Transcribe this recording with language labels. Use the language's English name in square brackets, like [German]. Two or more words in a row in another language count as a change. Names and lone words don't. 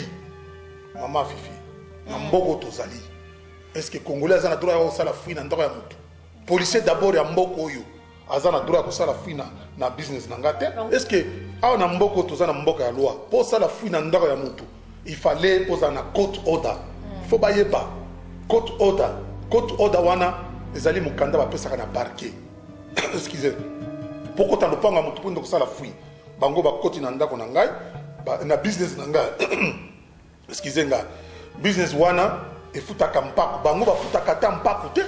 [Lingala] Mama Fifi, na mboko tozali. [French] Est-ce que [Lingala] Congolais azana droit ya sala fui na ndako ya mutu? [French] Policier d'abord [Lingala] ya mboko oyo. Azana droit ko sala fui na business na ngate. [French] Est-ce que [Lingala] awa na mboko tozana mboko ya loi po sala fui na ndako ya mutu [French] il fallait poser [Lingala] na [English] court order. [French] Il faut [Lingala] bayeba [English] court order [Lingala] wana ezali mukanda bapesaka na parquet. [French] Excusez. [Lingala] Poko ta lopanga mutu po ndo ko sala fui. Bango ba koti na ndako na ngai na business na ngai. Excusez nga. Business wana efutaka mpako bango bafutaka ta mpako te.